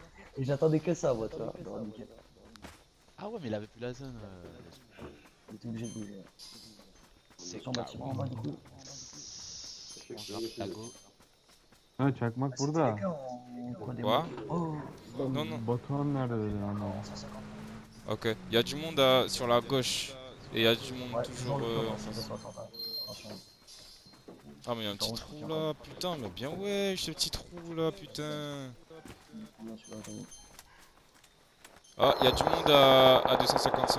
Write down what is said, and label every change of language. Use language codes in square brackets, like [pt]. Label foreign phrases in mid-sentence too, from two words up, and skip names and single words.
[fr] Et j'attendais que ça, moi, tu vois. J'aurais niqué. Ah ouais, mais il avait plus la zone. Il était obligé de bouger. C'est Son bâtiment en bas, du coup. On grimpe la go. [tr] Ha çakmak [fr] Ah, c'était [tr] burada. [fr] les gars en coin des Quoi? motos. Oh, Non, non. [tr] Batuhan nerede dedi ama. [fr] 150. Ok. Il y a du monde sur la gauche. Et il y a du monde Ouais, toujours en face. Attention. Ah, mais il y a un petit trou là. Putain, mais bien wesh, ce petit trou là, putain. Bien sûr, j'ai vu. Ah, il y a du monde à 255.